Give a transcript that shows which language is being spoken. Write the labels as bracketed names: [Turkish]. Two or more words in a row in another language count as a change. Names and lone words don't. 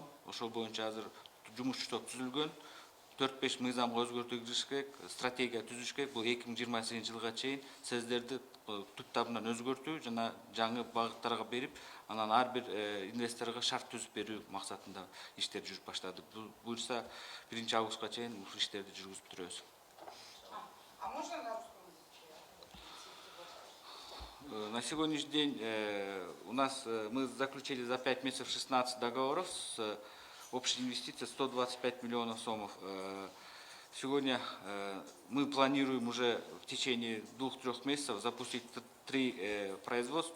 [Kyrgyz] Ошол боюнча азыр жумушчу топ түзүлгөн. 4-5 мыйзамга өзгөртүү кириш керек, стратегия түзүш керек. Бул 2028 жылга чейин сездерди түп табынан өзгөртүү жана жаңы багыттарга берип, анан ар бир инвесторго шарт түзүп берүү максатында иштер жүрүп баштады. Буюрса 1 августка чейин ушул иштерди жүргүзүп бүтүрөбүз. [Russian] А можно на русском языке? На сегодняшний день у нас мы заключили за 5 месяцев 16 договоров с общей инвестицией 125 миллионов сомов. Сегодня мы планируем уже в течение 2-3 месяцев запустить 3 производства.